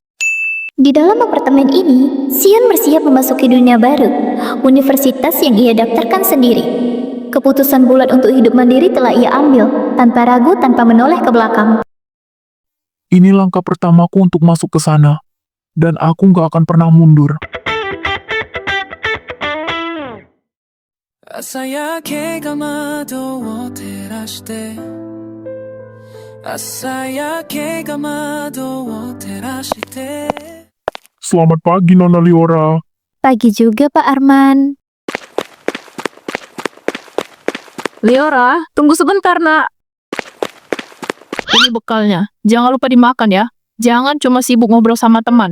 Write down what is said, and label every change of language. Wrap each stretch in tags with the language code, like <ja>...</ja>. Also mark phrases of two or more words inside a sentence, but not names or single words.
<id>Di dalam apartemen ini, Sion bersiap memasuki dunia baru, universitas yang ia daftarkan sendiri. Keputusan bulat untuk hidup mandiri telah ia ambil, tanpa ragu, tanpa menoleh ke belakang. Ini langkah pertamaku untuk masuk ke sana. Dan aku gak akan pernah mundur.</id> <ja>朝焼けが窓を照らして朝焼けが窓を照らして</ja> <id>Selamat pagi, Nona Liora. Pagi juga, Pak Arman. Liora, tunggu sebentar, Nak. Ini bekalnya. Jangan lupa dimakan ya. Jangan cuma sibuk ngobrol sama teman.</id>